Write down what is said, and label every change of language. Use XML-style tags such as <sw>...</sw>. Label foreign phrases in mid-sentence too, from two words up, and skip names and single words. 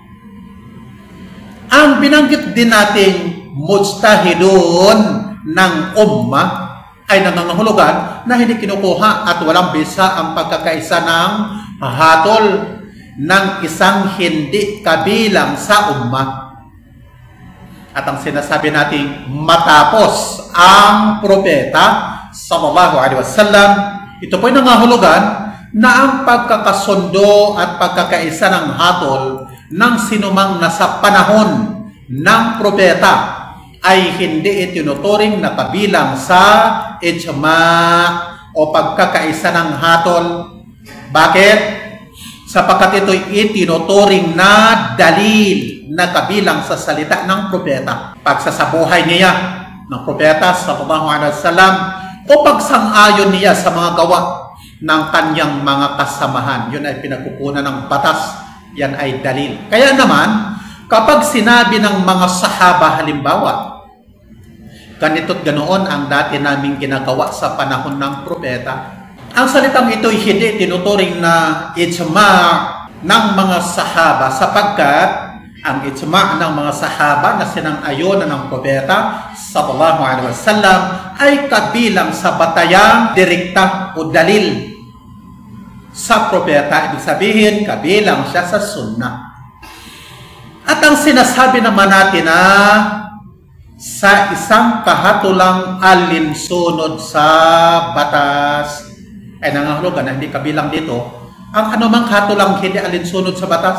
<tl>Ang binanggit din nating mujtahidun ng ummah ay nangangahulugan na hindi kinukuha at walang bisa ang pagkakaisa ng hatol ng isang hindi kabilang sa ummah. At ang sinasabi nating matapos ang propeta</tl> <ar>sallallahu alaihi wasallam,</ar> <tl>ito po ay nangahulugan na ang pagkakasundo at pagkakaisa ng hatol ng sinumang nasa panahon ng propeta ay hindi itinuturing na kabilang sa ijma' o pagkakaisa ng hatol. Bakit? Sapagkat ito'y itinuturing na dalil na kabilang sa salita ng propeta. Pagsasabuhay niya ng propeta</tl> <ar>sallallahu alaihi wasallam</ar> <tl>o pagsang-ayon niya sa mga gawa ng kanyang mga kasamahan, yun ay pinagkukunan ng batas, yan ay dalil. Kaya naman, kapag sinabi ng mga sahaba halimbawa, ganito't ganoon ang dati naming ginagawa sa panahon ng propeta, ang salitang ito'y hindi tinuturing na ijma' ng mga sahaba, sapagkat ang ijma' ng mga sahaba na sinang-ayonan ng propeta</tl> <ar>sallallahu alaihi wasallam</ar> <tl>ay kabilang sa batayang direkta o dalil sa propeta. Ibig sabihin, kabilang siya sa sunnah. At ang sinasabi naman natin na sa isang kahatulang alinsunod sa batas ay nangahulugan na hindi kabilang dito ang anumang hatulang hindi alinsunod sa batas.</tl>